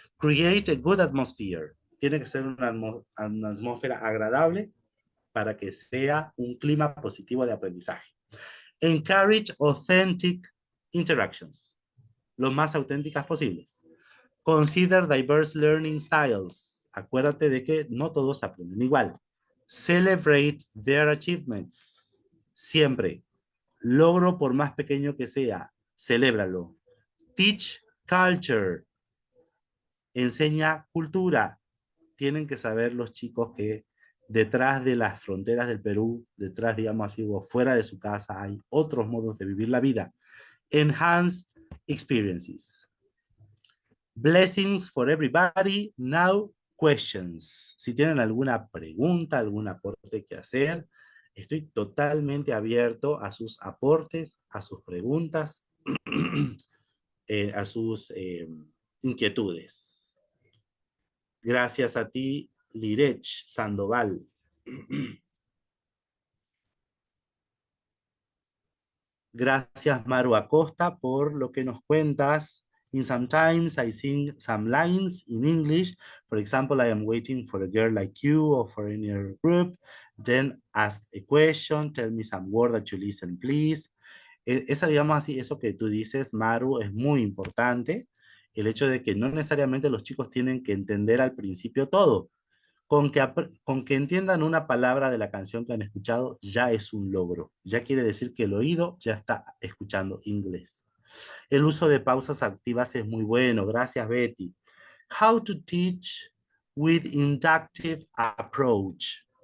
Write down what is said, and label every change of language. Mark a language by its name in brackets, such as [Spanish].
[English] Create a good atmosphere. [Spanish] Tiene que ser una atmósfera agradable para que sea un clima positivo de aprendizaje. [English] Encourage authentic interactions, [Spanish] lo más auténticas posibles. [English] Consider diverse learning styles. [Spanish] Acuérdate de que no todos aprenden igual. [English] Celebrate their achievements. [Spanish] Siempre. Logro por más pequeño que sea, celébralo. [English] Teach culture. [Spanish] Enseña cultura. Tienen que saber los chicos que detrás de las fronteras del Perú, detrás, digamos así, o fuera de su casa, hay otros modos de vivir la vida. [English] Enhance experiences. Blessings for everybody. Now, questions. [Spanish] Si tienen alguna pregunta, algún aporte que hacer, estoy totalmente abierto a sus aportes, a sus preguntas, a sus inquietudes. Gracias a ti, Lirech Sandoval. Gracias, Maru Acosta, por lo que nos cuentas. [English] In sometimes I sing some lines in English. For example, I am waiting for a girl like you or for any other group. Then ask a question. Tell me some word that you listen, please. [Spanish] Esa, digamos así, eso que tú dices, Maru, es muy importante. El hecho de que no necesariamente los chicos tienen que entender al principio todo. Con que entiendan una palabra de la canción que han escuchado, ya es un logro. Ya quiere decir que el oído ya está escuchando inglés. El uso de pausas activas es muy bueno. Gracias, Betty. [English] How to teach with inductive approach.